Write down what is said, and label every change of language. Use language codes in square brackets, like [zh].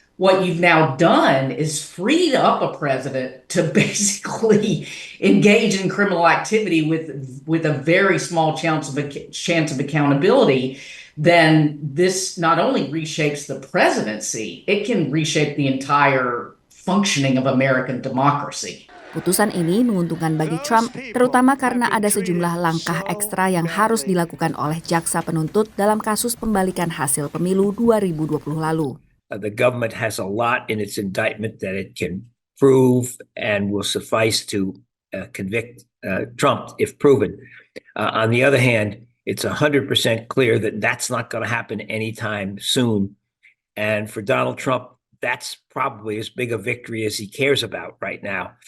[en] What you've now done is freed up a president to basically engage in criminal activity with a very small chance of accountability. Then this not only reshapes the presidency, it can reshape the entire functioning of American democracy. [id] Putusan ini menguntungkan bagi Trump, terutama karena ada sejumlah langkah ekstra yang harus dilakukan oleh jaksa penuntut dalam kasus pembalikan hasil pemilu 2020 lalu. [en] The government has a lot in its indictment that it can prove and will suffice to convict Trump if proven. On the other hand, it's 100% clear that that's not going to happen anytime soon. And for Donald Trump, that's probably as big a victory as he cares about right now.